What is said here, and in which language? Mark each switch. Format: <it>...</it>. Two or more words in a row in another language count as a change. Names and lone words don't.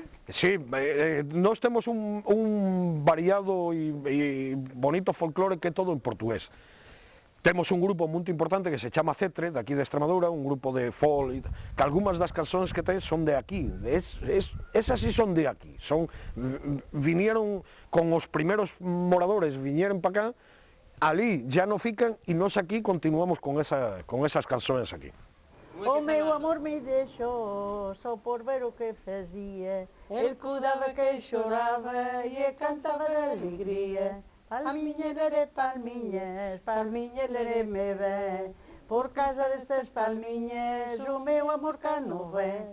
<gl>Sí, nós temos un variado e bonito folclore que é todo en portugués. Temos un grupo muito importante que se chama Cetre, daqui de Extremadura, un grupo de folk, que algunhas das canções que ten son de aquí, esas sí son de aquí, vinieron con os primeros moradores, vinieron para cá, ali ya non fican, e nós aquí continuamos con esas canções aquí.</gl> <pt>O meu amor me deixou só por ver o que fazia. Ele cuidava que chorava e cantava de alegria. Palminha, lerê, palminhas, palminha, lerê, me vem. Por causa destas palminhas o meu amor cá não vem.</pt>